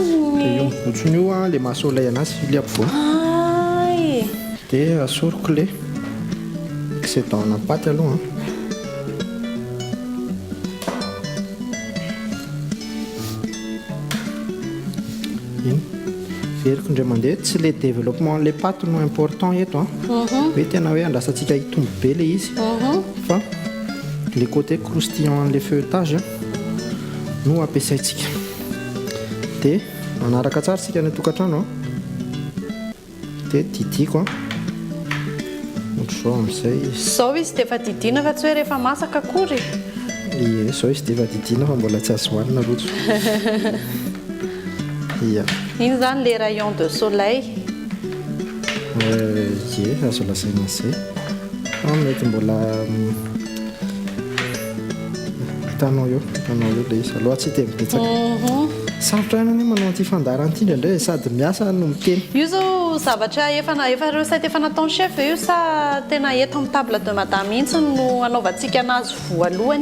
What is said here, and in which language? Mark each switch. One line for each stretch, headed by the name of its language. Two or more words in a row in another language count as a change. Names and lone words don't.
Malagasy: io mibotsiny io le mahasolay anazy le ampovoany dia asoroko le excédent-na paty aloha iny veriko indray mandeha tsy le développement le paty no important eto hoe tena hoe andrasantsika hitombo be le izy fa le
French: côté croustillant
Malagasy: le feuilletage no ampiasaintsika dia manaraka tsara sika ny tokantrano dia didiko ohatr'izao amin'izay zao izy dia efa didina fa tsy hoe rehefa masaka akory zao izy dia efa didina fa mbola tsy azo hohanina rojo iny zany le
French: rayon de soleil
Malagasy: azo lasaina an'izay mety mbola hitanao eo le izy aloha tsy dia mibetsaka sarotra ihany manao an'ity fandaran'ity indray sady miasa no miteny io zao zavatra efa recette efa nataony chef io sa tena eto amin'ny
French: table de madame
Malagasy: mihitsy no anaovantsika anazy voalohany